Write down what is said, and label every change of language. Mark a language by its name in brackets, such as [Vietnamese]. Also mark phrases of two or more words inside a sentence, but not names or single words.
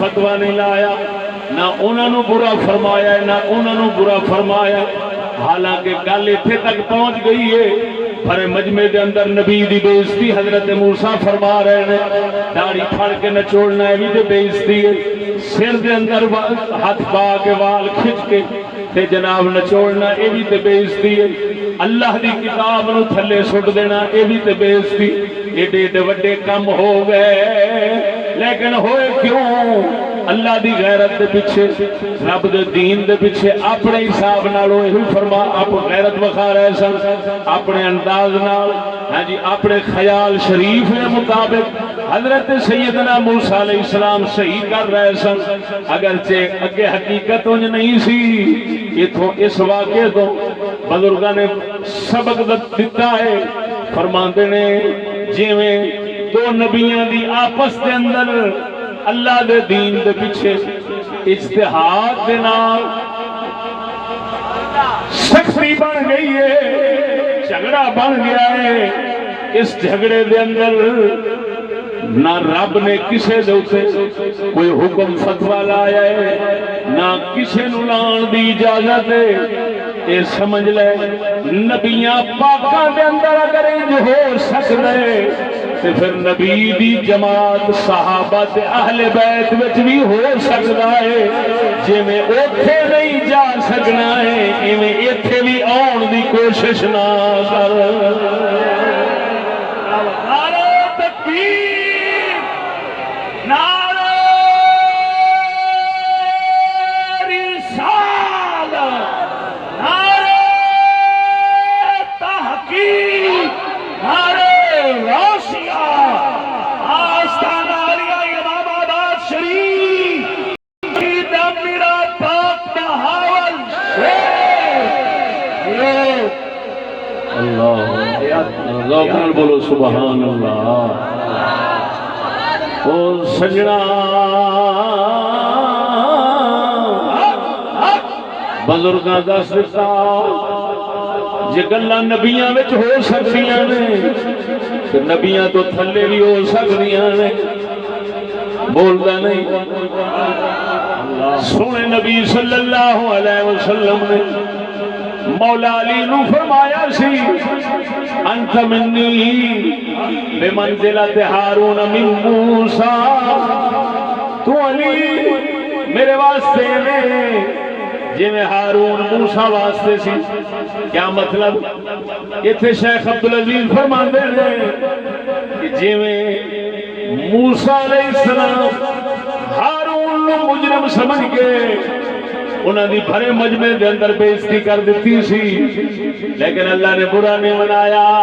[Punjabi] فتوہ نہیں لایا نہ انہوں نے برا فرمایا نہ انہوں نے برا فرمایا حالانکہ گل اتنے تک پہنچ گئی ہے پر مجمع دے اندر نبی دی بے عزتی حضرت موسیٰ فرما رہے ہیں داڑھی پھڑ کے نچوڑنا ہے بھی تے بے عزتی ہے سر دے اندر ہاتھ پا کے وال کھچ کے تے جناب نچوڑنا یہ بھی تے بے عزتی ہے اللہ دی کتاب نو تھلے سٹ دینا یہ بھی تے بے عزتی ایڈے ایڈے وڈے کم ہو گئے لیکن ہوئے کیوں اللہ دی غیرت دے پیچھے رب دے دین دے پیچھے اپنے حساب نال ہوئے فرما آپ غیرت وکھا رہے سن اپنے انداز نال ہاں جی اپنے خیال شریف کے مطابق حضرت سیدنا موسیٰ علیہ السلام صحیح کر رہے سن اگرچہ اگے حقیقت انج نہیں سی اس واقعے تو بزرگاں نے سبق دیتا ہے فرماندے نے جویں دو نبیاں دی آپس دے اندر اللہ دے دین دے پیچھے اجتہاد دے نال سختی بن گئی ہے جھگڑا بن گیا ہے اس جھگڑے دے اندر نہ رب نے کسے دے اوتے کوئی حکم فتوی لایا ہے نہ کسے نو لان دی اجازت ہے اے سمجھ لے نبیاں پاکاں دے اندر اگر انج ہو سکدے تے پھر نبی دی جماعت صحابہ تے اہل بیت وچ بھی ہو سکدا ہے جویں اوتھے نہیں جا سکنا ہے ایویں ایتھے بھی آن دی کوشش نہ کر نعرہ تکبیر نعرہ رسالت نعرہ تحقیق نعرہ غوثیہ آستانہ عالیہ امام آباد شریف کی دم میرا پاک بہاول اللہ ذوق نال بولو سبحان اللہ او سجنا بزرگاں دس دتا جے گلاں نبیاں وچ ہو سکدیاں نے تے نبیاں تو تھلے بھی ہو سکدیاں نے بولدا نہیں سونے نبی صلی اللہ علیہ وسلم نے مولا علی نو فرمایا سی [Arabic] انت منی بمنزلت ہارون من موسیٰ [Punjabi] تو علی میرے واسطے میں جی میں ہارون موسیٰ واسطے سی کیا مطلب اتنے شیخ عبدالعزیز فرماندے ہیں کہ جی میں موسیٰ علیہ السلام ہارون نو مجرم سمجھ کے انہوں نے بھرے مجمع دے اندر بے عزتی کر دیتی سی لیکن اللہ نے برا نہیں منایا